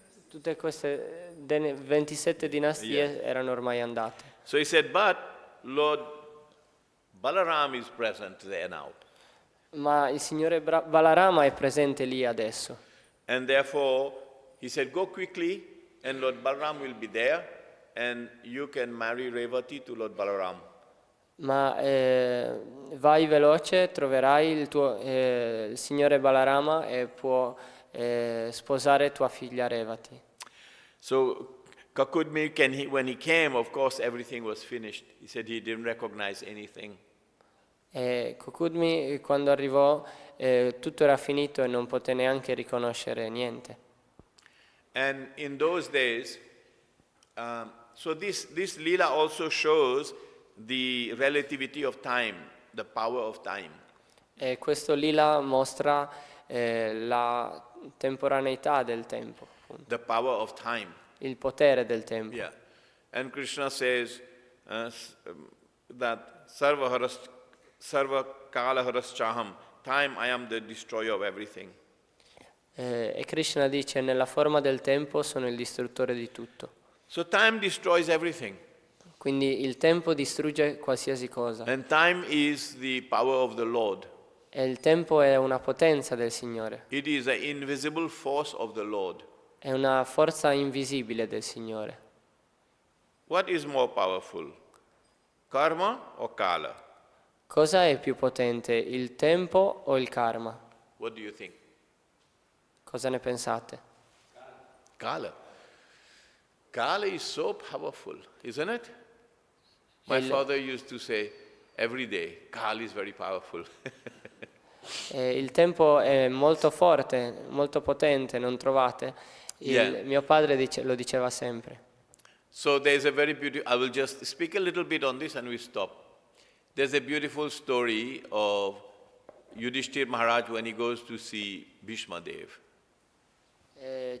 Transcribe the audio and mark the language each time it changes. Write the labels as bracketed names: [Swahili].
[Italian] Tutte queste 27 dinastie erano ormai andate. [English] So he said, but Lord Balaram is present there now. [Italian] Ma il signore Balarama è presente lì adesso. [English] And therefore, he said, go quickly and Lord Balaram will be there and you can marry Revati to Lord Balaram. [Italian] Ma vai veloce, troverai il signore Balarama e può sposare tua figlia Revati. [English] So Kakudmi, when he came, of course, everything was finished. He said he didn't recognize anything. [Italian] Kukudmi quando arrivò tutto era finito e non poté neanche riconoscere niente. [English] And in those days, so this lila also shows the relativity of time, the power of time. [Italian] E questo lila mostra la temporaneità del tempo, appunto. [English] The power of time. [Italian] Il potere del tempo. [English] Yeah. And Krishna says that [Sanskrit] sarva kala haraschaham, [English] time I am the destroyer of everything. [Italian] E Krishna dice nella forma del tempo sono il distruttore di tutto. [English] So time destroys everything. [Italian] Quindi il tempo distrugge qualsiasi cosa. [English] And time is the power of the Lord. [Italian] E il tempo è una potenza del Signore. [English] It is an invisible force of the Lord. [Italian] È una forza invisibile del Signore. [English] What is more powerful? Karma or kala? [Italian] Cosa è più potente, il tempo o il karma? [English] What do you think? [Italian] Cosa ne pensate? [English] Kala. Kala is so powerful, isn't it? My father used to say every day, Kala is very powerful. [Italian] Il tempo è molto forte, molto potente, non trovate? Mio padre lo diceva sempre. [English] So there's a very beautiful, I will just speak a little bit on this and we stop. There's a beautiful story of Yudhishthir Maharaj when he goes to see Bhishma Dev.